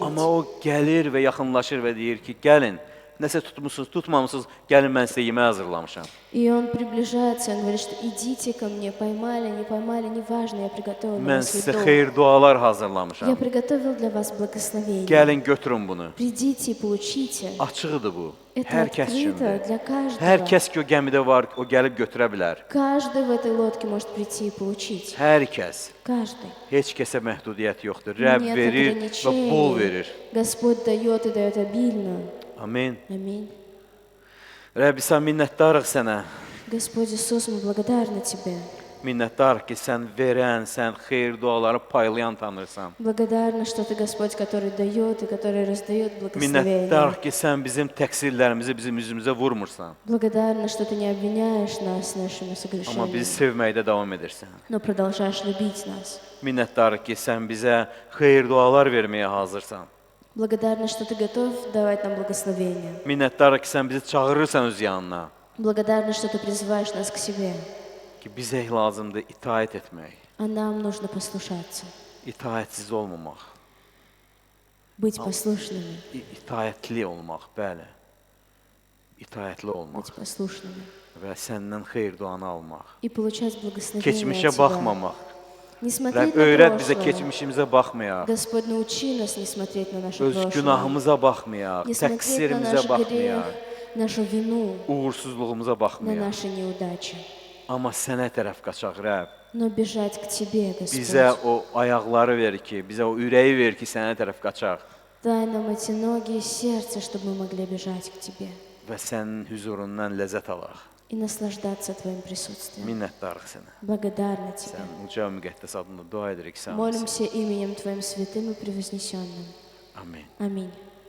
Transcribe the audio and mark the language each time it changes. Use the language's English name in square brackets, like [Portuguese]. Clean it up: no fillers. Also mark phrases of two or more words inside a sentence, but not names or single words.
[Azerbaijani] Amma o gəlir və yaxınlaşır və deyir ki, gəlin, nəsə tutmusunuz, tutmamısınız, gəlin mən sizə yemək hazırlamışam. [Russian] И Он приближается, Он говорит, что идите ко мне, поймали, не поймали, неважно, я приготовил для [Azerbaijani] Mən [Russian] вас [Azerbaijani] sizə [Russian] еду. [Azerbaijani] xeyir dualar [Russian] Я [Azerbaijani] hazırlamışam. [Russian] приготовил для вас благословение. [Azerbaijani] Gəlin, götürün bunu. [Russian] Придите и получите. [Azerbaijani] Açıqdır bu. [Russian] Это [Azerbaijani] Hər kəs [Russian] открыто [Azerbaijani] üçündür. [Russian] для каждого. [Azerbaijani] Hər kəs ki, o gəmidə var, o gəlib götürə bilər. [Russian] Каждый в этой лодке может прийти и получить. [Azerbaijani] Hər kəs. [Russian] Каждый. [Azerbaijani] Heç kəsə məhdudiyyət yoxdur. Rəbb [Russian] Нет [Azerbaijani] verir və bol [Russian] ограничений. [Azerbaijani] verir. [Russian] Господь дает и дает обильно. [Azerbaijani] Amin. [Russian] Аминь. [Azerbaijani] Rəbb, sən minnətdarıq sənə. [Russian] Господь Иисус, мы благодарны Тебе. [Azerbaijani] Minnətdarıq ki, sən verən, sən xeyir duaları paylayan Tanrısan. [Russian] Благодарны, что Ты Господь, который дает и который раздает благословение. [Azerbaijani] Minnətdarıq ki, sən bizim təqsirlərimizi bizim üzümüzə vurmursan. [Russian] Благодарны, что Ты не обвиняешь нас нашими [Azerbaijani] Amma bizi [Russian] согрешениями, [Azerbaijani] sevməkdə davam edirsən. [Russian] но продолжаешь любить нас. [Azerbaijani] Minnətdarıq ki, sən bizə xeyir dualar verməyə hazırsan. [Russian] Благодарны, что Ты готов давать нам благословение. [Azerbaijani] Minnətdarıq ki, sən bizi çağırırsan öz yanına. [Russian] Благодарны, что Ты призываешь нас к себе. [Azerbaijani] Ki, bizə lazımdır itaət etmək, [Russian] А нам нужно послушаться, [Azerbaijani] itaətsiz olmamaq, [Russian] быть послушными, [Azerbaijani] itaətli olmaq, bəli. İtaətli olmaq [Russian] быть послушными [Azerbaijani] və səndən xeyir duanı almaq. [Russian] и получать благословение [Azerbaijani] Keçmişə [Russian] от Тебя. [Azerbaijani] baxmamaq. [Russian] Не [Azerbaijani] Rəbb, [Russian] смотреть на [Azerbaijani] öyrət bizə [Russian] прошлое. [Azerbaijani] keçmişimizə baxmayaq. [Russian] Господь, научи нас не смотреть на наше [Azerbaijani] Öz [Russian] прошлое, [Azerbaijani] günahımıza baxmayaq, [Russian] не смотреть на [Azerbaijani] təqsirimizə [Russian] наш грех, [Azerbaijani] baxmayaq, [Russian] нашу вину, [Azerbaijani] uğursuzluğumuza [Russian] на [Azerbaijani] baxmayaq. [Russian] наши неудачи, [Azerbaijani] Amma sənə tərəf qaçaq, Rəbb. [Russian] но бежать к Тебе, [Azerbaijani] Bizə [Russian] Господь. [Azerbaijani] o ayaqları ver ki, bizə o ürəyi ver ki, sənə tərəf qaçaq [Russian] Дай нам эти ноги и сердце, чтобы мы могли бежать к Тебе [Azerbaijani] və sənin huzurundan ləzzət alaq. [Russian] и наслаждаться Твоим присутствием. [Azerbaijani] Minnətdarıq sənə. [Russian] Благодарны Тебе. [Azerbaijani] Sən uca və müqəddəs adında dua edirik sənə. [Russian] Молимся именем Твоим святым и превознесенным. [Azerbaijani] Amin. [Russian] Аминь.